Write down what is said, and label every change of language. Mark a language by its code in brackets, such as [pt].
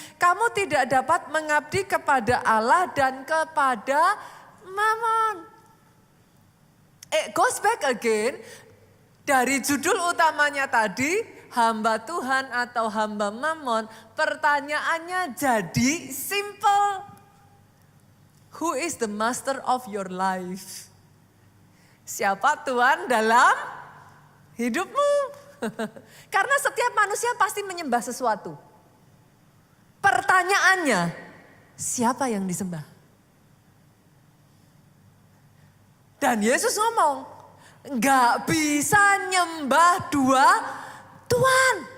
[id] Kamu tidak dapat mengabdi kepada Allah dan kepada Mammon. [en] It goes back again [id] dari judul utamanya tadi, hamba Tuhan atau hamba Mammon. Pertanyaannya jadi simple. [en] Who is the master of your life? [id] Siapa Tuhan dalam hidupmu? Karena setiap manusia pasti menyembah sesuatu. Pertanyaannya, siapa yang disembah? Dan Yesus ngomong, nggak bisa nyembah dua Tuhan.